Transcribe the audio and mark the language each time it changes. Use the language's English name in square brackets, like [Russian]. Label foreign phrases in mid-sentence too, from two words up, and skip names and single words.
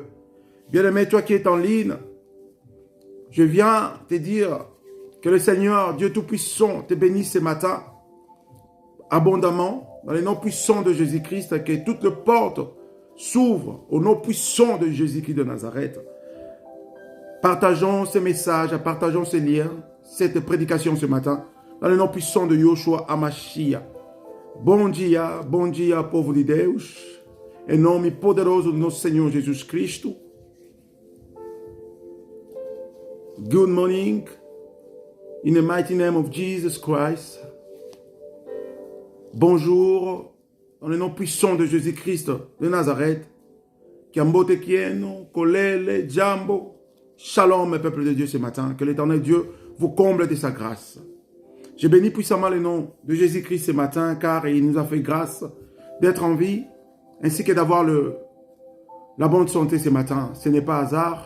[French] Bien-aimé, toi qui es en ligne, je viens te dire que le Seigneur, Dieu Tout-Puissant, te bénisse ce matin abondamment, dans le nom puissant de Jésus-Christ, que toutes les portes s'ouvrent au nom puissant de Jésus-Christ de Nazareth. Partageons ces messages, partageons ces liens, cette prédication ce matin, dans le nom puissant de Yoshua Hamashiach. [Portuguese] Bom dia, povo de Deus, em nome poderoso do nosso Senhor Jesus Cristo. [English] Good morning, in the mighty name of Jesus Christ. [French] Bonjour, dans le nom puissant de Jésus-Christ de Nazareth. [Kongo] Kiambote Kieno, Kolele, Jambo. [French] Shalom, peuple de Dieu, ce matin. Que l'Éternel Dieu vous comble de sa grâce. Je bénis puissamment le nom de Jésus-Christ ce matin, car il nous a fait grâce d'être en vie, ainsi que d'avoir le La bonne santé ce matin, ce n'est pas hasard.